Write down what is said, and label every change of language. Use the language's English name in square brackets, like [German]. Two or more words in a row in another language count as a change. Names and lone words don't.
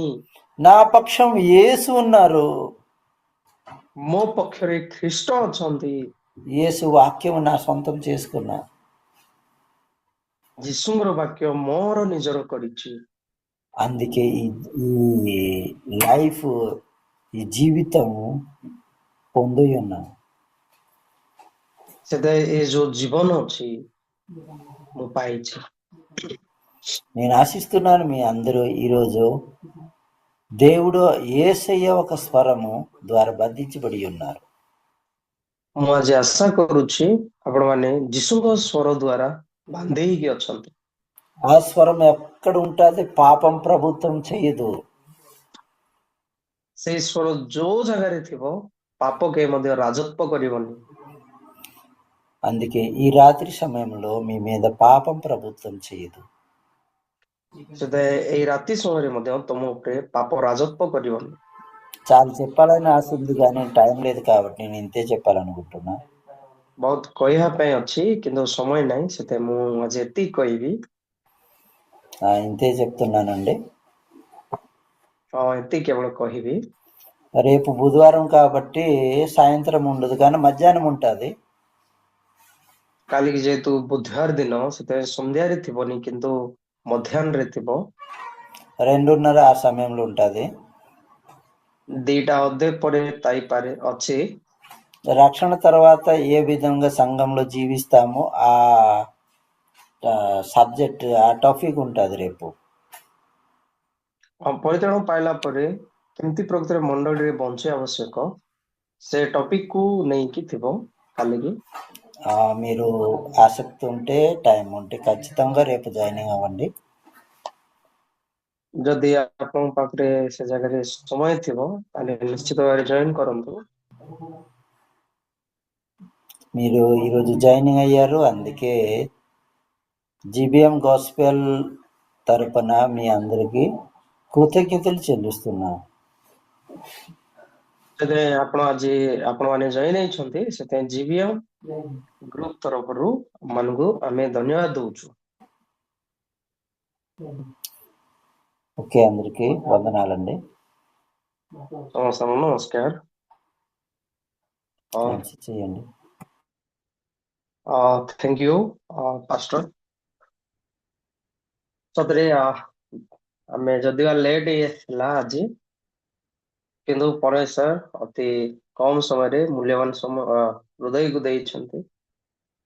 [Telugu] నా పక్షం యేసు ఉన్నారు, [Odia] ମୋ ପକ୍ଷରେ ଖ୍ରୀଷ୍ଟ ଅଛନ୍ତି, [Telugu] యేసు వాక్యం నా సొంతం చేసుకున్నా, [Odia] ଯୀଶୁଙ୍କର ବାକ୍ୟ ମୋର ନିଜର କରିଛି। [Telugu] అందుకే ఈ లైఫ్, ఈ జీవితం పొంది ఉన్నాను. [Odia] ସେଥିପାଇଁ ଏ ଯୋଉ ଜୀବନ ଅଛି ମୁଁ ପାଇଛି। [Telugu] నేను ఆశిస్తున్నాను మీ అందరూ ఈరోజు దేవుడు యేసయ్య ఒక స్వరము ద్వారా బంధించబడి ఉన్నారు. [Odia] ମୁଁ ଆଜି ଆଶା କରୁଛି ଆପଣମାନେ ଯୀଶୁଙ୍କ ସ୍ୱର ଦ୍ୱାରା ବାନ୍ଧି ହେଇକି ଅଛନ୍ତି। [Telugu] ఆ స్వరం ఎక్కడ ఉంటుంది? పాపం ప్రభుత్వం చేయదు. [Odia] ସେଇ ସ୍ୱର ଯୋଉ ଜାଗାରେ ଥିବ ପାପ କେହି ମଧ୍ୟ ରାଜତ୍ୱ କରିବନି। [Telugu] అందుకే ఈ రాత్రి సమయంలో మీ మీద పాపం ప్రభుత్వం చేయదు. [Odia] ସେଥିପାଇଁ ଏଇ ରାତି ସମୟରେ ମଧ୍ୟ ତମ ଉପରେ ପାପ ରାଜତ୍ୱ କରିବନି। [Telugu] చాలా చెప్పాలని ఆశ ఉంది కానీ టైం లేదు కాబట్టి నేను ఇంతే చెప్పాలనుకుంటున్నా. [Odia] ବହୁତ କହିବା ପାଇଁ ଅଛି କିନ୍ତୁ ସମୟ ନାହିଁ, ସେଥିପାଇଁ ମୁଁ ଆଜି ଏତିକି କହିବି। [Telugu] ఇంతే చెప్తున్నానండి. [Odia] ଏତିକି କେବଳ କହିବି। [Telugu] రేపు బుధవారం కాబట్టి సాయంత్రం ఉండదు కానీ మధ్యాహ్నం ఉంటుంది. [Odia] କାଲିକି ଯେହେତୁ ବୁଧବାର ଦିନ ସେଥିପାଇଁ ସନ୍ଧ୍ୟାରେ ଥିବନି କିନ୍ତୁ ମଧ୍ୟାହ୍ନରେ ଥିବ। [Telugu] 2:30 ఆ సమయంలో ఉంటుంది. [Odia] 2ଟା ଅଧେ ପରେ ଥାଇପାରେ ଅଛି। [Telugu] రక్షణ తర్వాత ఏ విధంగా సంఘంలో జీవిస్తామో ఆ సబ్జెక్ట్, ఆ టాపిక్ ఉంటుంది రేపు. [Odia] ପରିତ୍ରାଣ ପାଇଲା ପରେ କେମିତି ପ୍ରକୃତରେ ମଣ୍ଡଳୀରେ ବଞ୍ଚିବା ଆବଶ୍ୟକ ସେ ଟପିକ କୁ ନେଇକି ଥିବ କାଲିକି। [Telugu] మీరు ఆసక్తి ఉంటే, టైం ఉంటే ఖచ్చితంగా రేపు జాయినింగ్ అవ్వండి. [Odia] ଯଦି ଆପଣଙ୍କ ପାଖରେ ସେ ଜାଗାରେ ସମୟ ଥିବ ତାହେଲେ ନିଶ୍ଚିତ ଭାବରେ ଜଏନ କରନ୍ତୁ। [Telugu] మీరు ఈరోజు జాయినింగ్ అయ్యారు, అందుకే జీబీఎం గాస్పెల్ తరపున మీ అందరికీ కృతజ్ఞతలు చెల్లిస్తున్నాను. [Odia] ସେଥିପାଇଁ ଆପଣମାନେ ଜଏନ ହେଇଛନ୍ତି, ସେଥିପାଇଁ ଜିବିଏମ ଗ୍ରୁପ ତରଫରୁ ମାନଙ୍କୁ ଆମେ ଧନ୍ୟବାଦ ଦଉଛୁ। [Telugu] ఓకే, అందరికీ వందనాలండి. [Odia] ସମସ୍ତଙ୍କୁ ନମସ୍କାର। [Telugu] చేయండి. [English] thank you pastor. [Odia] ସତରେ ଆମେ ଯଦିବା ଲେଟ୍ ହେଲା ଆଜି, କିନ୍ତୁ ପରମେଶ୍ୱର ଅତି କମ ସମୟରେ ମୂଲ୍ୟବାନ ସମୟ ହୃଦୟକୁ ଦେଇଛନ୍ତି।